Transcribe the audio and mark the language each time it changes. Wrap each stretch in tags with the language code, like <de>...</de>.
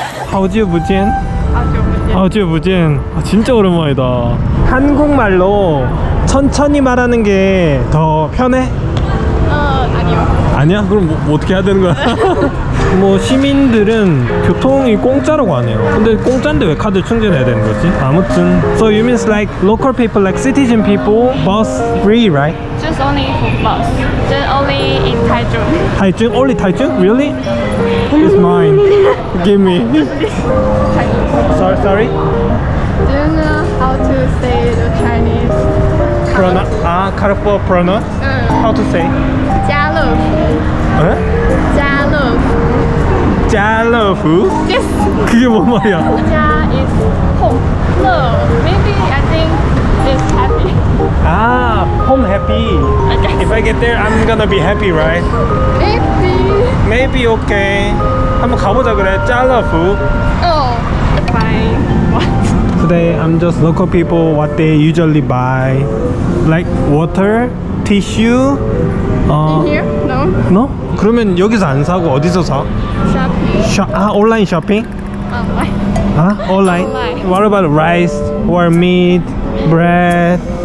<ko>하우지부진? 하우지부진. 진짜 오랜만이다. 한국말로 천천히 말하는 게 더 편해? 아니야? 그럼 뭐 어떻게 해야 되는 거야? 뭐 시민들은 교통이 공짜라고 하네요. 근데 공짜인데 왜 카드 충전해야 되는 거지?</ko> <en>아무튼 So you means like local people, like citizen people, bus free, right? Just only for bus. Just only in Taichung. Taichung? Only Taichung? Really? It's mine. Give me. Sorry? Do you know how to say the Chinese? Carrefour pronounce? How to say?</en> <zh>家乐福. 에? 家乐福.</zh> <ko>짜러후?</ko> <en>Yes.</en> <ko>그게 뭔 말이야?</ko> <en>家 is home. 乐 maybe I think it's happy. Home happy. Okay. If I get there, I'm gonna be happy, right? Maybe. Maybe okay.</en> <ko>한번 가보자 그래. 짜러후.</ko> <en>Oh. Fine. What? Today I'm just local people what they usually buy, like water, tissue. Here? No. No?</en> <ko>그러면 여기서 안 사고 어디서 사?</ko> <en>Shopping.</en> <ko>온라인 쇼핑?</ko> <en>Online.</en> <ko>온라인.</ko> <en>Online. What about rice or meat, bread?</en>